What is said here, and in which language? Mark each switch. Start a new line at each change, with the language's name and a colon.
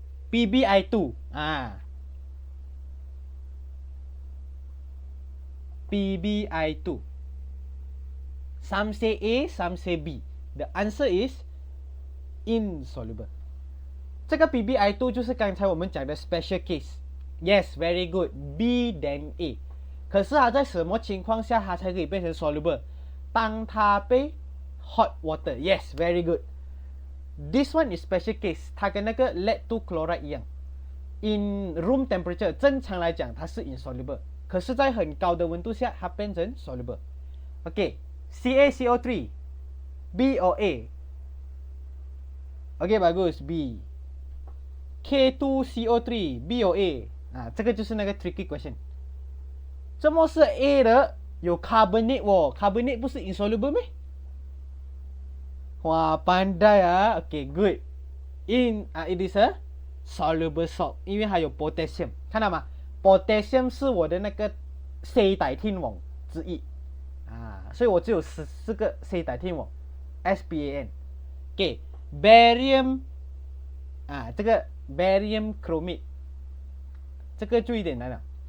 English: PbI2 PbI2 some say A some say B， the answer is insoluble。
Chinese: 这个 PbI2 就是刚才我们讲的 special case。
English: Yes very good B then A。
Chinese: 可是它在什么情况下它才可以变成 soluble？当它被 hot water。
English: Yes very good this one is special case，
Chinese: 它跟那个 lead 2 chloride 一样
English: in room temperature
Chinese: 正常来讲它是 insoluble， 可是在很高的温度下它变成 soluble。
English: OK CaCO3 B or A？ OK
Malay: bagus
English: B。 K2CO3 B or A？
Chinese: 这个就是那个 tricky question。怎么是 A 的有 carbonate carbonate 不是 insoluble 咩？
English: 哇，
Malay: pandai
English: OK good it is a soluble salt，
Chinese: 因为还有
English: potassium，
Chinese: 看到吗？
English: potassium
Chinese: 是我的那个四大天王之一啊，所以我只有14个四大天王 SBAN。 OK barium 啊，这个 barium chromate 这个就有点难了。